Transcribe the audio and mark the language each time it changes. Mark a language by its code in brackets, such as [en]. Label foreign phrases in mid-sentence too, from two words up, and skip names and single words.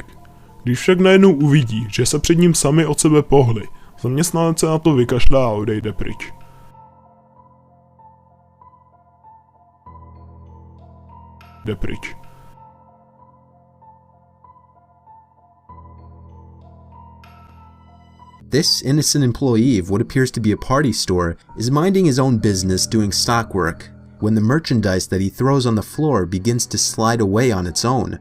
[cs] Když však najednou uvidí, že se před ním sami od sebe pohli, zaměstnanec se na to vykašlá a odejde pryč. Jde pryč. [en] This innocent employee of what appears to be a party store is minding his own business doing stock work when the merchandise that he throws on the floor begins to slide away on its own.